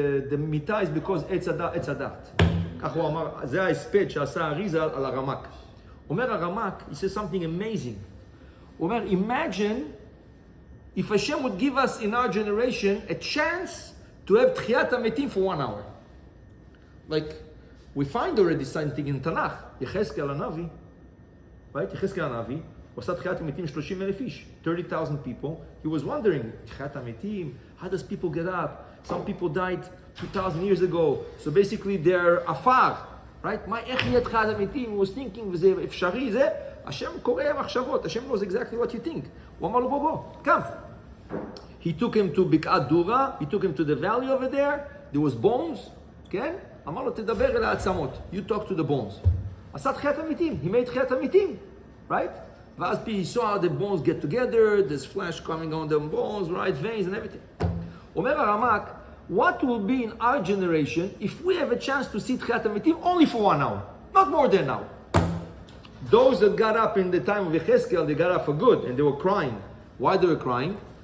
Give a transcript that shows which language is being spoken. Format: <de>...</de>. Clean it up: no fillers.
<en>The מיטה is because עץ הדת.</en> <he>כך הוא אמר, זה ההספד שעשה אריזה על הרמ"ק.</he> <en>אומר הרמ"ק, he says something amazing.</en> <he>הוא אומר,</he> <en>imagine if Hashem would give us in our generation a chance to have תחיית המתים for 1 hour. Like, we find already something in Tanakh.</en> <he>יחזקאל הנביא, right? יחזקאל הנביא, הוא עשה תחיית המתים 30,000 איש,</he> <en>30,000 people. He was wondering, תחיית המתים, how does people get up? Some people died 2,000 years ago, so basically they're afar, right?</en> <he>מה, איך יהיה תחיית המתים?</he> <en>He was thinking,</en> <he>וזה אפשרי, זה, השם קורא מחשבות, השם</he> <en>knows exactly what you think.</en> <he>הוא אמר לו, בוא,</he> <en>come. He took him to בקעת דורה, he took him to the valley over there, there was bones, כן?</en> <he>אמר לו, תדבר אל העצמות,</he> <en>you talk to the bones.</en> <he>עשה תחיית המתים,</he> <en>he made</en> <he>תחיית המתים, right?</he> <en>ואז he saw the bones get together, there's flesh coming on the bones, right, veins and everything.</en> <he>אומר הרמ"ק,</he> <en>what will be in our generation if we have a chance to see תחיית המתים only for 1 hour, not more than an hour. Those that got up in the time of Yechezkel, they got up for good and they were crying. Why they were crying?</en>